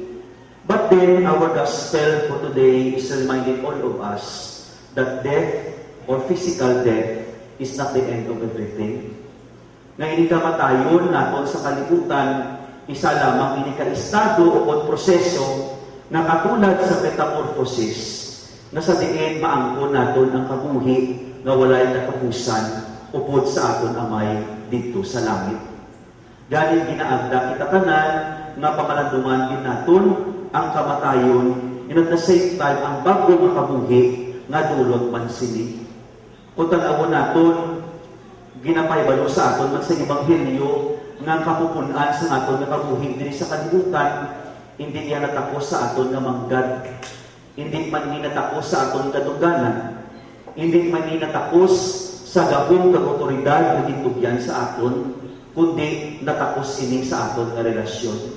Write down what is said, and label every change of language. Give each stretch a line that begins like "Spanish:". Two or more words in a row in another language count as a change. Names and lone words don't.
English: But then, our gospel for today is reminding all of us that death or physical death is not the end of everything.
Hiligaynon: Ngayon kamatayon naton sa kalibutan, isa lamang ini ka-estado o proseso na katulad sa metamorphosis na sa diin maangkon naton ang kabuhi nga walay katapusan upod sa aton amay dito sa langit. Ganin ginaagda kita tanan nga pamalanduman din naton ang kamatayon,
English: and at the same time
Hiligaynon: ang bago nga kabuhi nga dulot man sini. Kung tanawon naton ginapahibalo sa aton man sa ebanghelyo nga kapupunan sa aton nga kabuhi diri sa kalibutan, hindi niya natapos sa aton nga manggad, hindi man ni natapos sa aton kadungganan, hindi man ni natapos sa gabong kag otoridad nga gitugyan sa aton, kundi natapos ini sa aton nga relasyon.